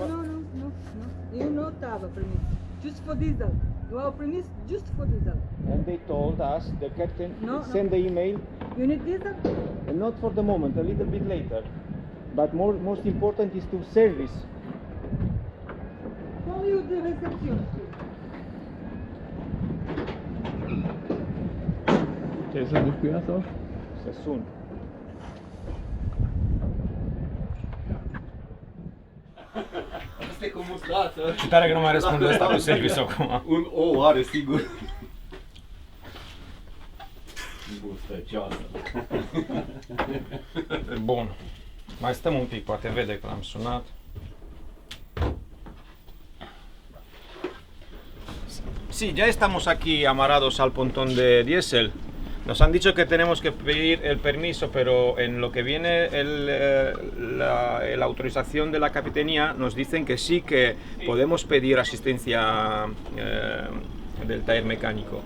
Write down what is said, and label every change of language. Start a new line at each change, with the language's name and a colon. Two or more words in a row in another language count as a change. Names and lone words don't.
English: No. You not have a permit. Just for diesel. You have a permit just for diesel. And they told us, the captain, No. send the email, You need diesel? and not for the moment, a little bit later. But most important is to service. Call you the reception.
Romanian: Ce să duci cu ea sau? Să sun. Asta e cu mustață. Și tare că nu mai răspunde ăsta cu service acum. Un ou are, sigur. Gustăcioasă. Bun. Mai stăm un pic, poate vede că l-am sunat.
Spanish: Sí, ya estamos aquí amarrados al pontón de diésel. Nos han dicho que tenemos que pedir el permiso, pero en lo que viene la autorización de la capitanía nos dicen que sí que podemos pedir asistencia del taller mecánico.